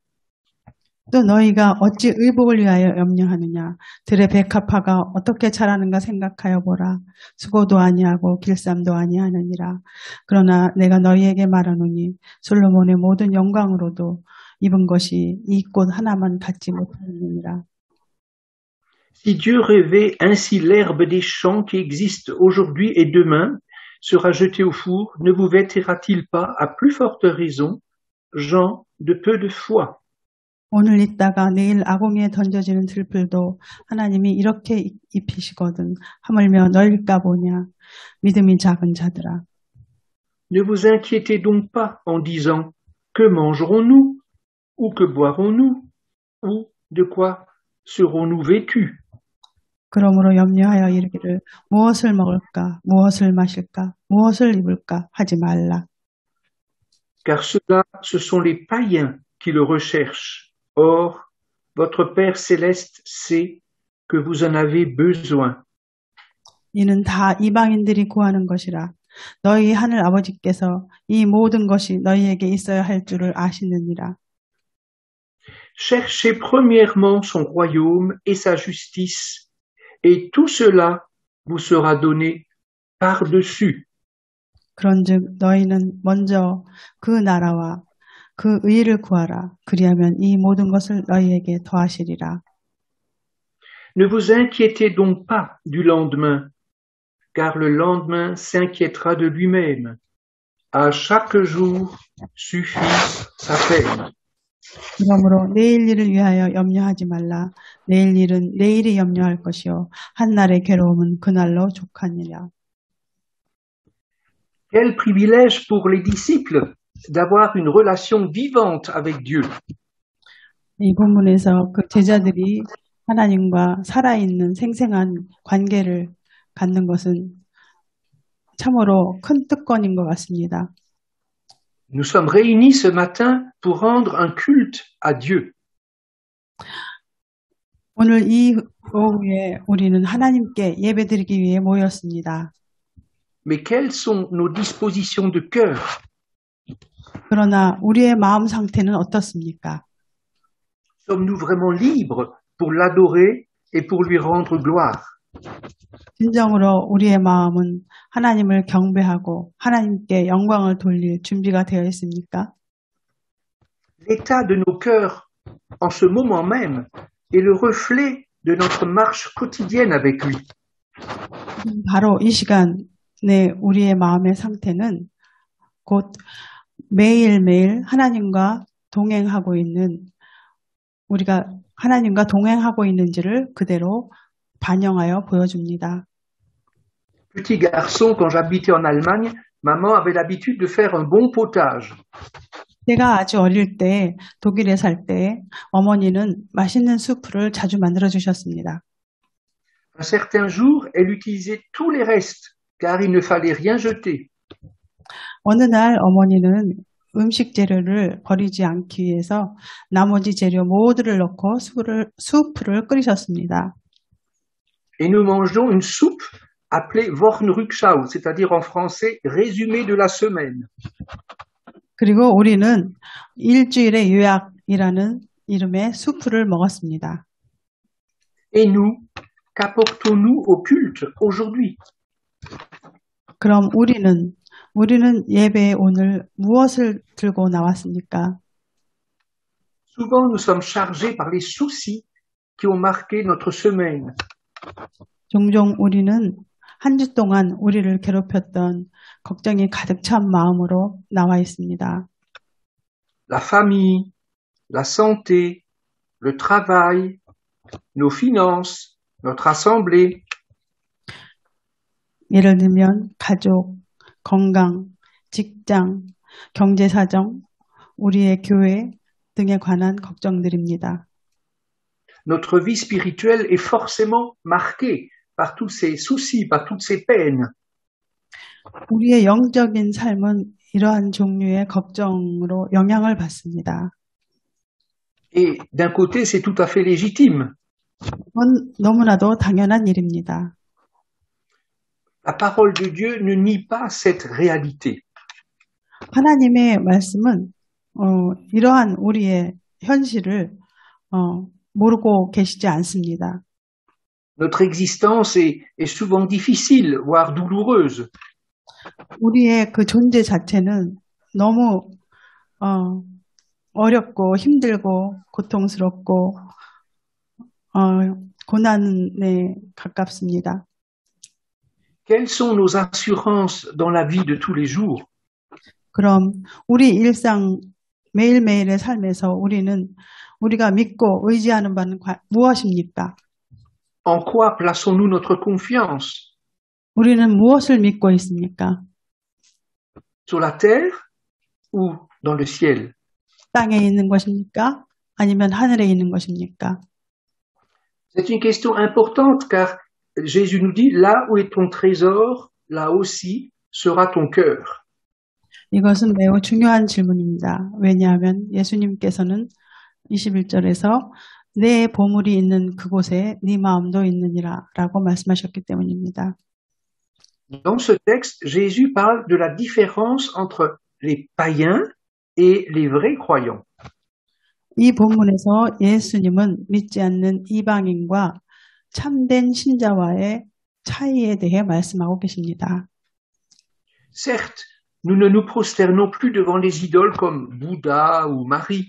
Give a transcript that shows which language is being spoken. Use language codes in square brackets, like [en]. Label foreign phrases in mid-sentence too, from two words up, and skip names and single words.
[ko] 또 너희가 어찌 의복을 위하여 염려하느냐. 들의 백합화가 어떻게 자라는가 생각하여 보라. 수고도 아니하고 길쌈도 아니하느니라. 그러나 내가 너희에게 말하노니 솔로몬의 모든 영광으로도 입은 것이 이 꽃 하나만 갖지 못하느니라. [fr] Si Dieu revêt ainsi l'herbe des champs qui existe aujourd'hui et demain sera jetée au four, ne vous vêtira-t-il pas à plus forte raison, gens de peu de foi? [ko] 오늘 있다가 내일 아궁이에 던져지는 들풀도 하나님이 이렇게 입히시거든 하물며 너희일까 보냐. 믿음이 작은 자들아. [fr] Ne vous inquiétez donc pas en disant que mangerons-nous ou que boirons-nous ou de quoi serons-nous vêtus? [ko] 그러므로 염려하여 이르기를 무엇을 먹을까 무엇을 마실까 무엇을 입을까 하지 말라. [fr] Car ceux-là, ce sont les païens qui le recherchent. Or, votre Père céleste sait que vous en avez besoin. [ko] 이는 다 이방인들이 구하는 것이라. 너희 하늘 아버지께서 이 모든 것이 너희에게 있어야 할 줄을 아시느니라. [fr] Cherchez premièrement son royaume et sa justice, et tout cela vous sera donné par-dessus. [ko] 그런즉 너희는 먼저 그 나라와 그 의를 구하라. 그리하면 이 모든 것을 너희에게 더하시리라. [fr] Ne vous inquiétez donc pas du lendemain, car le lendemain s'inquiétera de lui-même. À chaque jour suffit sa peine. [ko] 그러므로 내일 일을 위하여 염려하지 말라. 내일 일은 내일이 염려할 것이요 한 날의 괴로움은 그날로 족하니라. [fr] Quel privilège pour les disciples d'avoir une relation vivante avec Dieu. [ko] 이 본문에서 그 제자들이 하나님과 살아있는 생생한 관계를 갖는 것은 참으로 큰 특권인 것 같습니다. [fr] Nous sommes réunis ce matin pour rendre un culte à Dieu. [ko] 오늘 이 오후에 우리는 하나님께 예배드리기 위해 모였습니다. [fr] Mais quelles sont nos dispositions de cœur? [ko] 그러나 우리의 마음 상태는 어떻습니까? [fr] Sommes-nous vraiment libres pour l'adorer et pour lui rendre gloire? [ko] 진정으로 우리의 마음은 하나님을 경배하고 하나님께 영광을 돌릴 준비가 되어 있습니까? [fr] L'état de nos cœurs en ce moment même est le reflet de notre marche quotidienne avec lui. [ko] 바로 이 시간에 우리의 마음의 상태는 곧 매일매일 하나님과 동행하고 있는 우리가 하나님과 동행하고 있는지를 그대로 반영하여 보여줍니다. [fr] Petit garçon, quand j'habitais en Allemagne, maman avait l'habitude de faire un bon potage. [ko] 제가 아주 어릴 때 독일에 살 때 어머니는 맛있는 수프를 자주 만들어 주셨습니다. [fr] Un certain jour, elle utilisait tous les restes, car il ne fallait rien jeter. [ko] 어느 날 어머니는 음식 재료를 버리지 않기 위해서 나머지 재료 모두를 넣고 수프를 끓이셨습니다. [fr] Et nous mangeons une soupe appelée Wochenrückschau, c'est-à-dire en français résumé de la semaine. [ko] 그리고 우리는 일주일의 요약이라는 이름의 수프를 먹었습니다. [fr] Et nous, qu'apportons-nous au culte aujourd'hui? [ko] 그럼 우리는 예배에 오늘 무엇을 들고 나왔습니까? [fr] Souvent, nous sommes chargés par les soucis qui ont marqué notre semaine. [ko] 종종 우리는 한 주 동안 우리를 괴롭혔던 걱정이 가득 찬 마음으로 나와 있습니다. [fr] La famille, la santé, le travail, nos finances, notre assemblée. [ko] 예를 들면 가족, 건강, 직장, 경제사정, 우리의 교회 등에 관한 걱정들입니다. [fr] Notre vie spirituelle est forcément marquée par tous ces soucis, par toutes ces peines. [ko] 우리의 영적인 삶은 이러한 종류의 걱정으로 영향을 받습니다. [fr] Et d'un côté, c'est tout à fait légitime. [ko] 그건 너무나도 당연한 일입니다. [fr] La parole de Dieu ne nie pas cette réalité. [ko] 하나님의 말씀은 이러한 우리의 현실을 모르고 계시지 않습니다. [fr] Notre existence est souvent difficile, voire douloureuse. [ko] 우리의 그 존재 자체는 너무 어렵고 힘들고 고통스럽고 고난에 가깝습니다. [fr] Quelles sont nos assurances dans la vie de tous les jours? [ko] 그럼 우리 일상 매일매일의 삶에서 우리가 믿고 의지하는 바는 무엇입니까? [fr] En quoi plaçons-nous notre confiance? [ko] 우리는 무엇을 믿고 있습니까? [fr] Sur la terre ou dans le ciel? [ko] 땅에 있는 것입니까? 아니면 하늘에 있는 것입니까? [fr] C'est une question importante car Jésus nous dit, là où est ton trésor, là aussi sera ton cœur. [ko] 이것은 매우 중요한 질문입니다. 왜냐하면 예수님께서는 21절에서 내 보물이 있는 그곳에 네 마음도 있느니라 라고 말씀하셨기 때문입니다. [fr] Dans ce texte, Jésus parle de la différence entre les païens et les vrais croyants. [ko] 이 본문에서 예수님은 믿지 않는 이방인과 참된 신자와의 차이에 대해 말씀하고 계십니다. [fr] Certes, nous ne nous prosternons plus devant les idoles comme Bouddha ou Marie.